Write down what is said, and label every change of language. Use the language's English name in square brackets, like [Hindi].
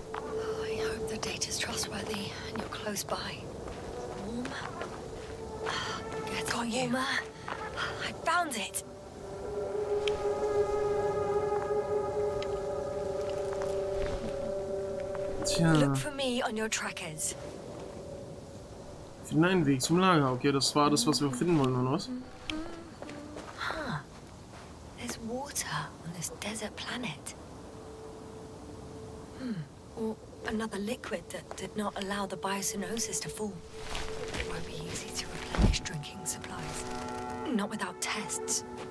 [English] Oh, I hope the data's trustworthy and you're close by. Warm? Get warmer. I found it! Tja. Look for me on your trackers. [German] Finde einen Weg zum Lager. Okay, das war das, was wir finden wollen, oder was? Huh. [English] There's water on this desert planet. Or another liquid that did not allow the biocenosis to fall. It won't be easy to replenish drinking supplies. Not without tests.